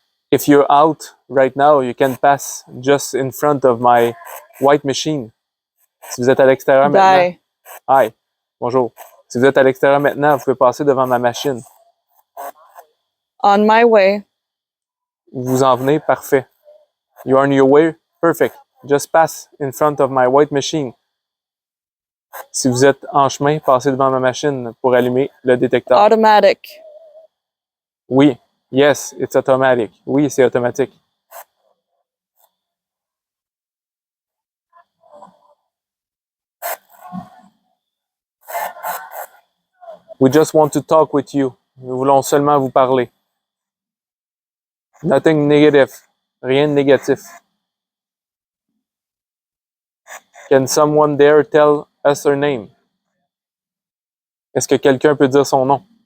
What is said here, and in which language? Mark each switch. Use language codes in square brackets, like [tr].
[en] If you're out right now, you can pass just in front of my white machine. [fr] Si vous êtes à l'extérieur maintenant. [en] Die. Hi. Bonjour. [fr] Si vous êtes à l'extérieur maintenant, vous pouvez passer devant ma machine. [en] On my way. [fr] Vous en venez? Parfait. [en] You're on your way? Perfect. Just pass in front of my white machine. [fr] Si vous êtes en chemin, passez devant ma machine pour allumer le détecteur. [en] Automatic. [fr] Oui. [en] Yes, it's automatic. [fr] Oui, c'est automatique. [en] We just want to talk with you. [fr] Nous voulons seulement vous parler. [en] Nothing negative. [fr] Rien de négatif. [en] Can someone there tell us her name? [fr] Est-ce que quelqu'un peut dire son nom?